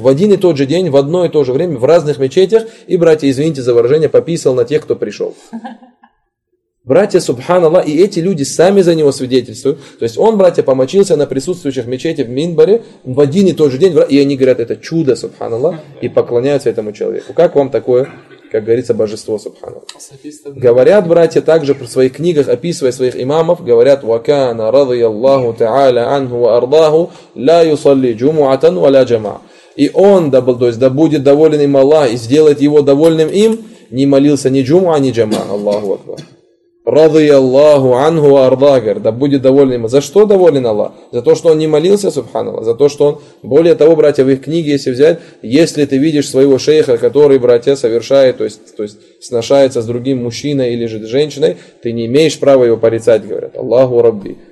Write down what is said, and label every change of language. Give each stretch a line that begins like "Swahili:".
Russian: В один и тот же день, в одно и то же время, в разных мечетях. И, братья, извините за выражение, пописал на тех, кто пришел. Братья, субханаллах, и эти люди сами за него свидетельствуют. То есть он, братья, помочился на присутствующих мечети в Минбаре в один и тот же день. И они говорят, это чудо, субханаллах, и поклоняются этому человеку. Как вам такое, как говорится, божество, субханаллах? Говорят братья также в своих книгах, описывая своих имамов, говорят,
Arabic: وَكَانَ رَضِيَ اللَّهُ تَعَالَ عَنْهُ وَأَرْضَاهُ لَا يُصَلِّ جُمُعَةً وَلَا جَمَعَ.
Russian: И он, да, то есть, да будет доволен им Аллах и сделает его довольным им, не молился ни джума, ни джама.
Arabic: Аллаху Акбар. رَضِيَ اللَّهُ عَنْهُ وَأَرْضَاهُ.
Russian: Да будет доволен им. За что доволен Аллах? За то, что он не молился, субханаллах. За то, что он... Более того, братья, в их книге, если взять, если ты видишь своего шейха, который, братья, совершает, то есть сношается с другим мужчиной или же женщиной, ты не имеешь права его порицать, говорят. Аллаху Рабби.